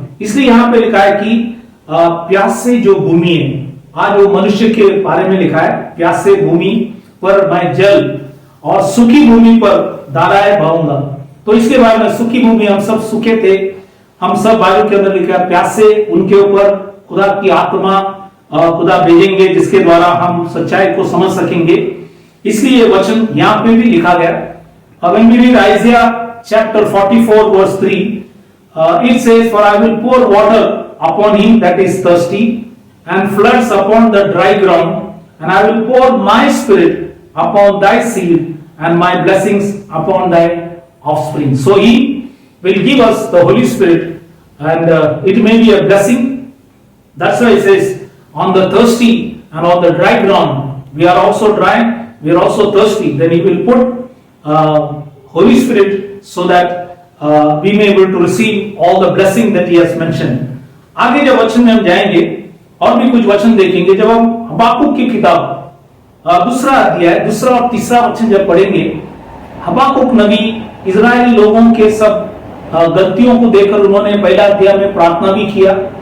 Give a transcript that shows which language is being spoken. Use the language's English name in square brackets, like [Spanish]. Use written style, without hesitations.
[Hindi] इसलिए यहां पे लिखा है कि प्यासे जो भूमि है, आज वो मनुष्य के बारे में लिखा है, प्यासे भूमि पर मैं जल और सूखी भूमि पर धाराएं बहाऊंगा। तो इसके बारे में, सूखी भूमि, हम सब सूखे थे, हम सब बाइबल के अंदर लिखा है प्यासे, उनके ऊपर खुदा की आत्मा खुदा भेजेंगे, जिसके द्वारा हम सच्चाई को समझ सकेंगे। इसलिए वचन यहां पे भी लिखा गया। [English] when we read Isaiah chapter 44 verse 3, it says, for I will pour water upon him that is thirsty and floods upon the dry ground, and I will pour my spirit upon thy seed and my blessings upon thy offspring. So he will give us the Holy Spirit, and it may be a blessing. That's why it says, on the thirsty and on the dry ground, we are also dry, we are also thirsty. Then he will put Holy Spirit so that we may be able to receive all the blessing that he has mentioned. [Hindi] आगे जब वचन में हम जाएंगे और भी कुछ वचन देखेंगे, जब हम हबाकुक की किताब दूसरा अध्याय, दूसरा और तीसरा वचन जब पढ़ेंगे, हबाकुक नबी इजराइली लोगों के सब गलतियों को देखकर उन्होंने पहला अध्याय में प्रार्थना भी किया।